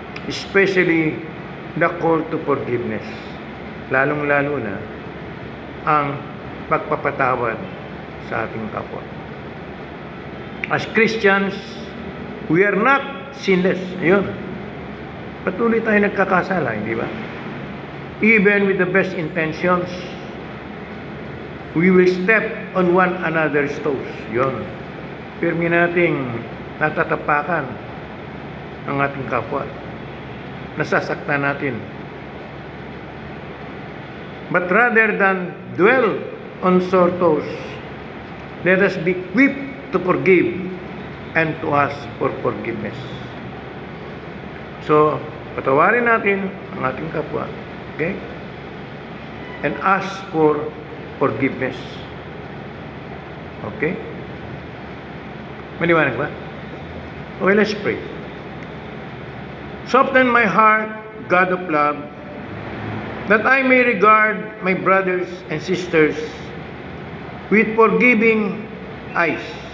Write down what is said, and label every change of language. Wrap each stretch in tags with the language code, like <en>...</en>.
<en>Especially the call to forgiveness.</en> <tl>Lalong-lalo na ang pagpapatawad sa ating kapwa.</tl> <en>As Christians, we are not sinless.</en> <tl>Ayun. Patuloy tayo nagkakasala, hindi ba?</tl> <en>Even with the best intentions, we will step on one another's toes.</en> <tl>Yun. Pirmi nating natatapakan ang ating kapwa. Nasasaktan natin.</tl> <en>But rather than dwell on sore toes, let us be quick to forgive and to ask for forgiveness.</en> <tl>So, patawarin natin ang ating kapwa.</tl> <en>Okay? And ask for forgiveness. Okay?</en> <tl>Maliwanag ba?</tl> <en>Okay, let's pray. Soften my heart, God of love, that I may regard my brothers and sisters with forgiving eyes.</en>